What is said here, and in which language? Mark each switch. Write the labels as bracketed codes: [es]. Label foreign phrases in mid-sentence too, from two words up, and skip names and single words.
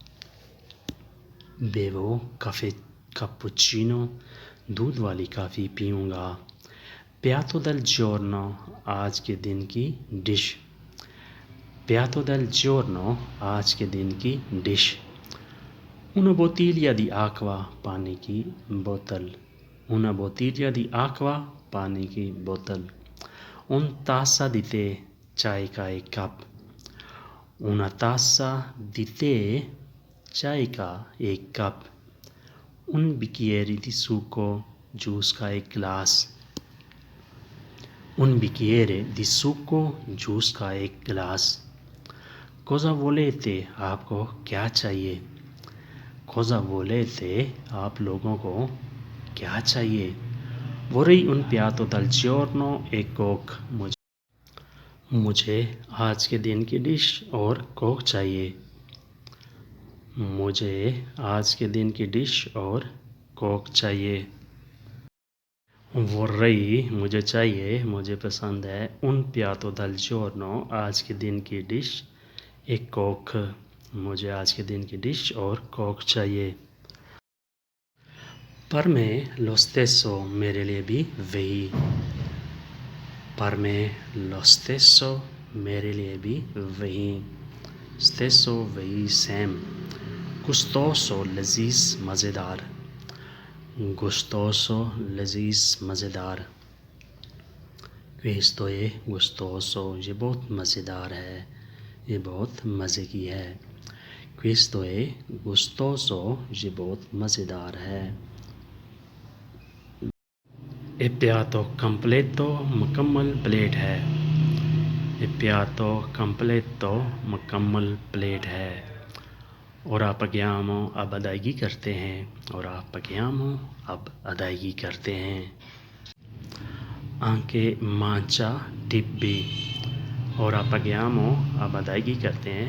[it] bevo cappuccino, [hi] दूध वाली कॉफ़ी पीऊँगा। [it] piatto del giorno, [hi] आज के दिन की डिश। [it] piatto del giorno, [hi] आज के दिन की डिश। [it] Una bottiglia di acqua, [hi] पानी की बोतल। [it] Una bottiglia di acqua, [hi] पानी की बोतल। [it] Un tazza di tè, [hi] चाय का एक कप। [it] Una tazza di tè, [hi] चाय का एक कप। [it] Un bicchiere di succo, [hi] जूस का एक गिलास। [it] Un bicchiere di succo, [hi] जूस का एक गिलास। [it] Cosa volete, [hi] आपको क्या चाहिए? [it] Cosa volete, [hi] आप लोगों को क्या चाहिए? [it] Vorrei un piatto del giorno e coke, [hi] मुझे आज के दिन की डिश और कोक चाहिए। मुझे आज के दिन की डिश और कोक चाहिए। Vorrei, मुझे चाहिए, मुझे पसंद है। [it] Un piatto del giorno, [hi] आज के दिन की डिश, एक कोक, मुझे आज के दिन की डिश और कोक चाहिए। [it] per me lo stesso, [hi] मेरे लिए भी वही। [it] per me lo stesso, [hi] मेरे लिए भी वही। Stesso, वही, सेम। Gustoso, लजीज, मज़ेदार। Gustoso, लजीज, मज़ेदार। [it] Questo è gustoso, [hi] ये बहुत मज़ेदार है, ये बहुत मज़े की है। [it] Questo è gustoso, [hi] ये बहुत मज़ेदार है। [it] E piatto completo, [hi] मुकम्मल प्लेट है। [it] E piatto completo, [hi] मुकम्मल प्लेट है। [it] Ora paghiamo, [hi] अब अदायगी करते हैं। [it] Ora paghiamo, [hi] अब अदायगी करते हैं। [it] Anche mangia [hi] टिप भी। [it] Ora paghiamo, [hi] अब अदायगी करते हैं।